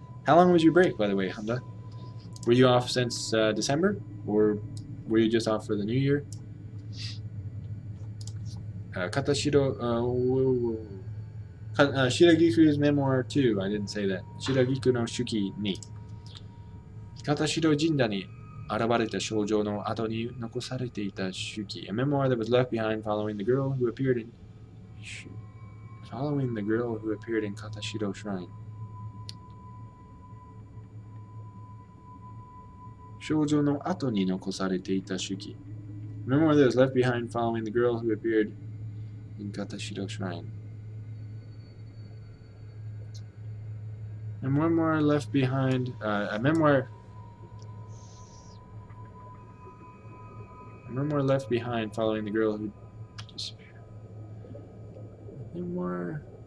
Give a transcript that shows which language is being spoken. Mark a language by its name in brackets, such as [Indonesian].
[English] How long was your break, by the way, Honda? Were you off since December, or were you just off for the new year? Katashiro, Shiragiku's memoir 2, I didn't say that. Shiragiku no Shuki ni. [Japanese] Katashiro Jinja ni 現れた少女の後に残されていた手記. [English] A memoir that was left behind following the girl who appeared in Katashiro Shrine. [Japanese] 少女の後に残されていた手記. [English] A memoir that was left behind following the girl who appeared in Katashiro Shrine. A memoir left behind, a memoir left behind following the girl who disappeared. Memoir.